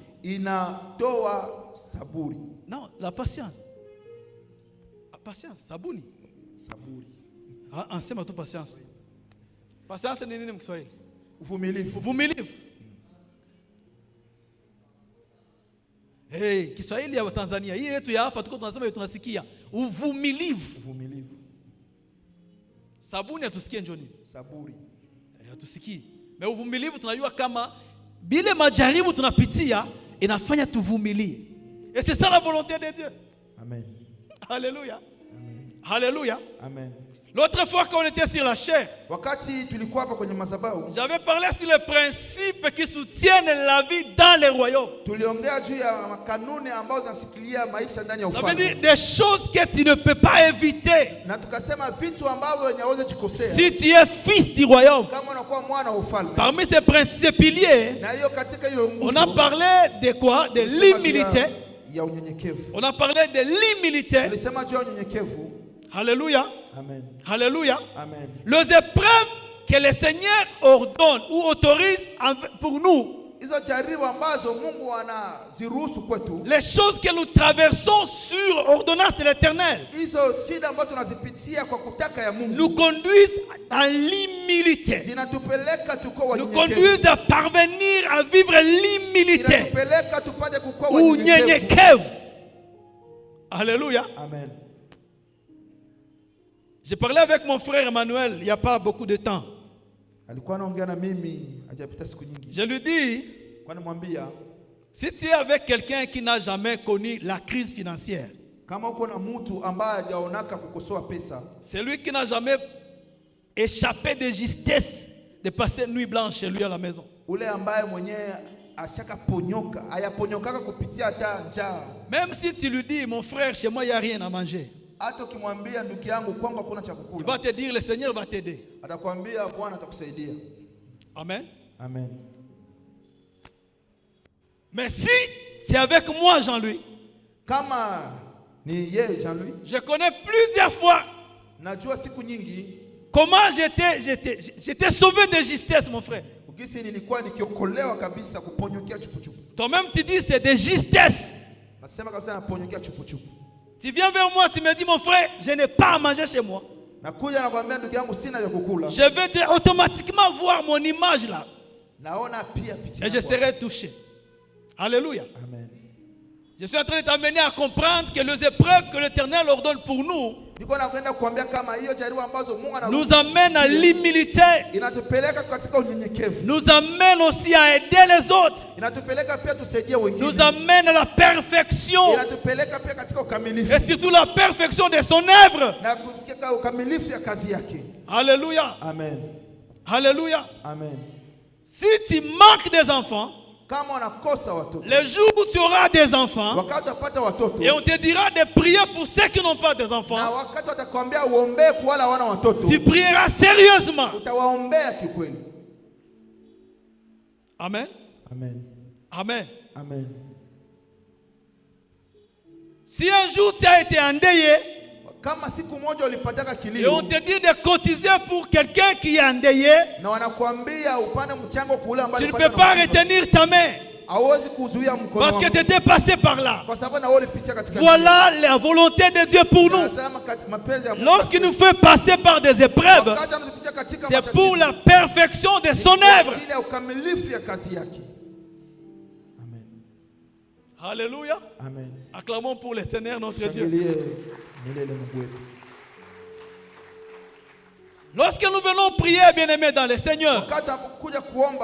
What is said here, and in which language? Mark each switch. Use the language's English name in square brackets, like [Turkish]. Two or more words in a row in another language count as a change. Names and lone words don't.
[Swahili] inatoa saburi. [French] Non, la patience. La patience, [Swahili] sabuni. Saburi. Sema tu patience. Patience ni nini mkiswahili? Uvumilivu. Uvumilivu. Hey, Kiswahili ya Tanzania hii yetu ya hapa tuko tunasema tunasikia uvumilivu. Uvumilivu. Sabuni hatusikie njoo nini? Saburi. Hatusikii. Na uvumilivu tunajua kama bile majaribu tunapitia inafanya tuvumilie. [French] Et c'est ça la volonté de Dieu. Amen. Alléluia. Amen. Alléluia. Amen. L'autre fois qu'on était sur la chair, [Swahili] Wakati tulikuwa hapa kwenye madhabahu, [French] j'avais parlé sur les principes qui soutiennent la vie dans les royaumes. [Swahili] tuliongea juu ya kanuni ambazo zinashikilia maisha ndani ya [French] Ça veut dire [Swahili] ufalme. [French] des choses que tu ne peux pas éviter [Swahili] Na tukasema vitu ambavyo wenye hawezi kukosea. [French] si tu es fils du royaume. [Swahili] Kama unakuwa mwana wa ufalme. [French] Parmi ces principes piliers, [Swahili] Na hiyo katika hiyo [French] on a parlé de quoi? De l'humilité. [Swahili] ya unyenyekevu. [French] On a parlé de l'humilité. [Swahili] Tulisema juu ya unyenyekevu. [French] Alléluia. Amen. Alléluia. Amen. Les épreuves que le Seigneur ordonne ou autorise pour nous, [Swahili] Hizo jaribu ambazo Mungu anaziruhusu kwetu. [French] les choses que nous traversons sur ordonnance de l'Éternel, [Swahili] Hizo shida ambazo tunazipitia kwa kutaka ya Mungu. [French] nous conduisent à l'humilité. [Swahili] Zinatupeleka tuko [French] Nous [Swahili] wanyenyekevu. [French] conduisent à parvenir à vivre l'humilité. [Swahili] Zinatupeleka tupate kuwa [French] Ou [Swahili] wanyenyekevu. nyenyekevu. [French] Alléluia. Amen. J'ai parlé avec mon frère Emmanuel il n'y a pas beaucoup de temps. [Swahili] Alikuwa anaongea na mimi hajapita siku nyingi. [French] Je lui dis, [Swahili] Kwa nimwambia [French] si tu es avec quelqu'un qui n'a jamais connu la crise financière, [Swahili] kama uko na mtu ambaye hajaonaka kukosoa pesa, [French] celui qui n'a jamais échappé de justesse de passer une nuit blanche chez lui à la maison, [Swahili] ule ambaye mwenyewe ashaka ponyoka, hayaponyokaka kupitia hata njaa. [French] même si tu lui dis, mon frère, chez moi il n'y a rien à manger, [Swahili] Hata ukimwambia ndugu yangu kwangu hakuna cha [French] il [Swahili] kukula, [French] va te dire, le Seigneur va t'aider. [Swahili] atakwambia Bwana atakusaidia. Amen. Amen. [French] Mais si c'est avec moi, Jean-Louis, [Swahili] Kama ni yeye Jean-Louis, [French] je connais plusieurs fois [Swahili] najua siku nyingi [French] comment j'étais sauvé de justesse, mon frère. [Swahili] ukisi nilikuwa nikiokolewa kabisa kuponyokea chupuchupu. [French] Toi-même, tu dis c'est de justesse. [Swahili] Nasema kabisa naponyokea chupuchupu. [French] Tu viens vers moi, tu me dis, mon frère, je n'ai pas à manger chez moi. [Swahili] Nakuja nakwambia ndugu yangu sina ya kukula. [French] Je vais automatiquement voir mon image là. [Swahili] Naona pia picha. [French] Et je serai touché. Alléluia. Amen. Je suis en train de t'amener à comprendre que les épreuves que l'Éternel ordonne pour nous [Swahili] Niko nakwenda kuambia kama hiyo jaribu ambazo Mungu [French] nous amènent à l'humilité, [Swahili] inatupeleka katika unyenyekevu. [French] nous amènent aussi à aider les autres, [Swahili] Inatupeleka pia tusaidie wengine. [French] nous amènent à la perfection [Swahili] Inatupeleka pia katika ukamilifu. [French] et surtout la perfection de son œuvre. [Swahili] Na kufikia ukamilifu ya kazi yake. Alléluia. Amen. Alléluia. Amen. [French] Si tu manques des enfants, [Swahili] Kama unakosa watoto, [French] le jour où tu auras des enfants, [Swahili] wakati utapata watoto, [French] et on te dira de prier pour ceux qui n'ont pas des [Swahili] na [French] enfants, [Swahili] wakati watakwambia uombee kwa wale wana watoto, [French] tu prieras sérieusement. [Swahili] utawaombea kikweli. Amen. Amen. Amen. Amen. [French] Si un jour tu as été endeuillé [Swahili] Kama siku moja ulipataka [French] et on [Swahili] kilio [French] te dit de cotiser pour quelqu'un qui est endeuillé, [Swahili] na wanakuambia upande mchango kule [French] tu [Swahili] ambapo [French] ne peux pas retenir ta main [Swahili] hauwezi kuzuia mkono [French] parce que [Swahili] wako [French] tu étais passé par là. [Swahili] kwa sababu na wewe ulipitia katika [French] Voilà la volonté de Dieu pour nous. [Swahili] Nasema mapenzi ya Mungu. [French] Lorsqu'il nous fait passer par des épreuves, [Swahili] Wakati anapitia katika [French] c'est [Swahili] matatizo, [French] pour la perfection de son œuvre. [Swahili] ajili ya ukamilifu ya kazi yake. Amen. Alléluia. Amen. [French] Acclamons pour l'Éternel notre Dieu. [Swahili] Shangilie milele Mungu wetu. [French] Lorsque nous venons prier, bien-aimés dans le Seigneur, [Swahili] Wakati anapokuja kuomba ndugu mpendwa,